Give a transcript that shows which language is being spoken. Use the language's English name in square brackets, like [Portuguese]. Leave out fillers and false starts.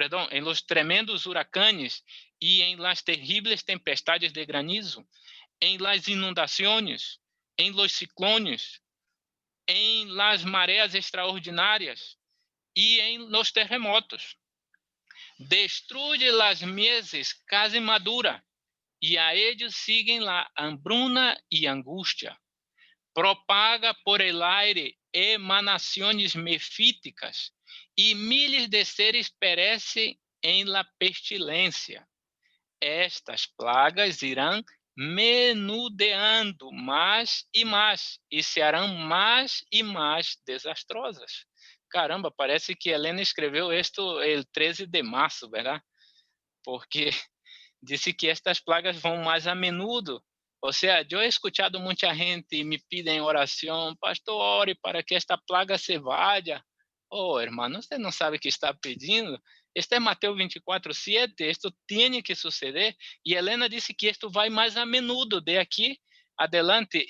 [Spanish] em los tremendos huracanes e em las terríveis tempestades de granizo, em las inundações, em los ciclones, em las mareas extraordinárias e em los terremotos. Destruye las mieses casi madura e a ellos siguen la hambruna y angustia. Propaga por el aire emanaciones mefíticas e miles de seres perecem em la pestilencia. [Portuguese] Estas plagas irão menudeando mais e serão mais e mais desastrosas. Caramba, parece que Helena escreveu esto el 13 de março, ¿verdad? Porque disse que estas plagas vão mais a menudo. [Spanish] Ou seja, eu he escuchado muita gente me piden oração, pastor, ore para que esta plaga se vaya. Oh, hermano, [Portuguese] você não sabe o que está pedindo? Este é Mateus 24:7, isto tem que suceder. E Helena disse que isto vai mais a menudo, de aqui adelante.